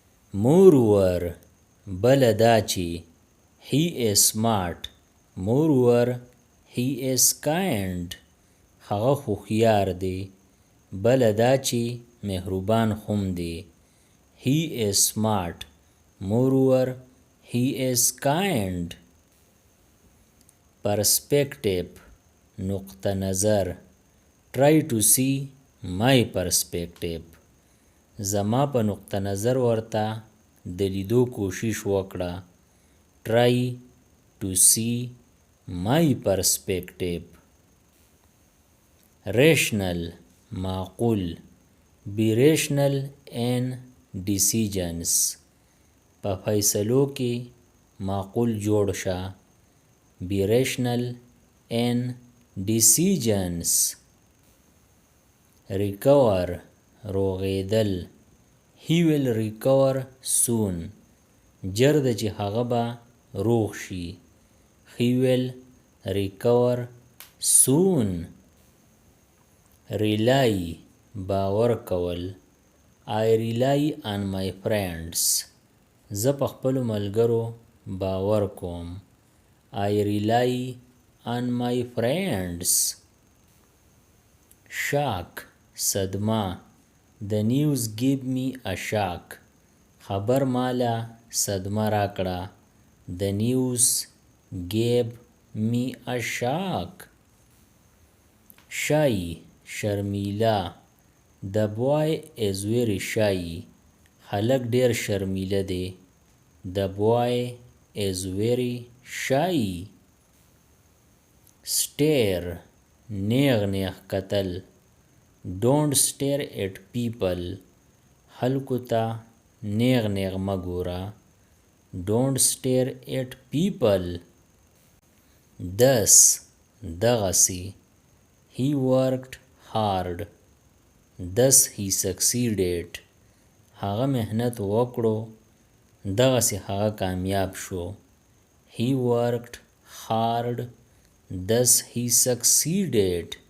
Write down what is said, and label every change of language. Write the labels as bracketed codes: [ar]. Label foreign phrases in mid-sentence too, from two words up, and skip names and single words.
[en] moreover [ps] بل دا چې [en] he is smart moreover he is kind [ps] هغه هوښیار دی بل دا چې مهربان هم دی [en] he is smart moreover he is kind perspective [ps] نقطه نظر [en] try to see my perspective [ps] زما په نقطه نظر ورته د لیدو کوشش وکړه [en] try to see my perspective rational معقول be rational in decisions [ps] په فیصلو کې معقول جوړ شه [en] be rational in decisions recover روغېدل he will recover soon [ps] جرد چې هغه به روغ شي [en] he will recover soon rely [ps] باور کول [en] I rely on my friends [ps] زه په خپلو ملګرو باور کوم [en] I rely on my friends shock صدمه The news gave me a shock [ps] خبر مالا صدمه راکړه [en] The news gave me a shock shy شرمیلا The boy is very shy [ps] هلک ډیر شرمیله دی [en] The boy is very shy stare [ps] نیغ نیغ کتل [en] Don't stare at people [ps] خلکو ته نیغ نیغ مه ګوره [en] Don't stare at people thus دغسې He worked hard thus he succeeded [ps] هغه محنت وکړو دغسې هغه کامیاب شو [en] He worked hard thus he succeeded